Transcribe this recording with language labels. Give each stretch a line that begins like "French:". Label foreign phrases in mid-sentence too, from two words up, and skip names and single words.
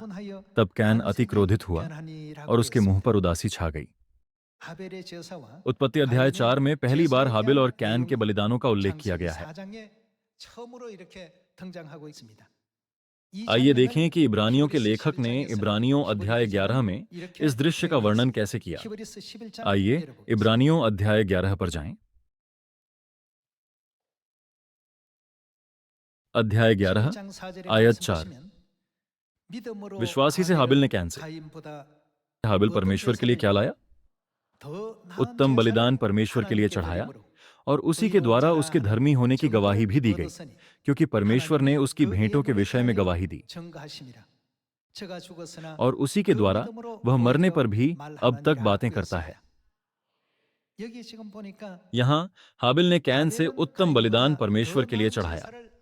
Hindi: तब कैन अति क्रोधित हुआ और उसके मुंह पर उदासी छा गई। उत्पत्ति अध्याय 4 में पहली बार हाबिल और कैन के बलिदानों का उल्लेख किया गया है।
Korean: 이
Hindi: आइए
Korean: 장면을
Hindi: देखें कि इब्रानियों के
Korean: 히브리서
Hindi: लेखक ने
Korean: 11장에서는
Hindi: इब्रानियों अध्याय
Korean: 히브리 11 기자는
Hindi: में
Korean: 이렇게
Hindi: इस दृश्य का
Korean: 표현하고
Hindi: वर्णन
Korean: 있습니다.
Hindi: कैसे किया।
Korean: 히브리서 11장
Hindi: आइए
Korean: 내려보겠습니다.
Hindi: इब्रानियों अध्याय 11 पर जाएं। अध्याय 11
Korean: 11장 4절의
Hindi: आयत
Korean: 말씀
Hindi: 4।
Korean: 보시면 믿음으로
Hindi: विश्वासी से हाबिल ने कैन से
Korean: 가인보다
Hindi: हाबिल
Korean: 어떤
Hindi: परमेश्वर के लिए
Korean: 제사를
Hindi: क्या लाया?
Korean: 더 나은
Hindi: उत्तम
Korean: 제사를
Hindi: बलिदान परमेश्वर के लिए
Korean: 하나님께
Hindi: चढ़ाया
Korean: 드림으로
Hindi: और उसी के द्वारा उसके धर्मी होने की गवाही भी दी गई, क्योंकि परमेश्वर ने उसकी भेंटों के विषय में गवाही दी। और उसी के द्वारा वह मरने पर भी अब तक बातें करता है। यहाँ हाबिल ने कैन से उत्तम बलिदान परमेश्वर के लिए चढ़ाया।